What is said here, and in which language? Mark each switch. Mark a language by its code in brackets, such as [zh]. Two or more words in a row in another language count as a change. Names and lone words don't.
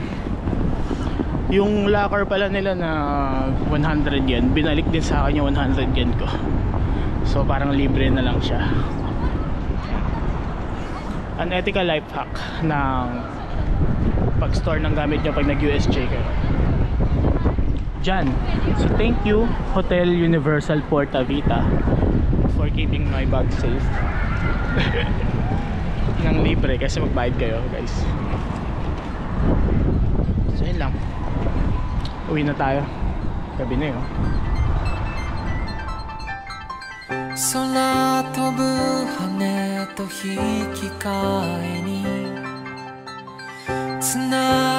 [tl] Yung locker pala nila na 100 yen, binalik din sa akin yung 100 yen ko. So parang libre na lang siya. [en] Unethical life hack [tl] ng pag-store ng gamit nyo pag nag-USJ kayo. Diyan. [en] So thank you Hotel Universal Porta Vita for keeping my bag safe. [tl] Nang libre kasi magbayad kayo guys. So yun lang. Uwi na tayo. Gabi na yun. [ja] 空飛ぶ羽と引き換えに繋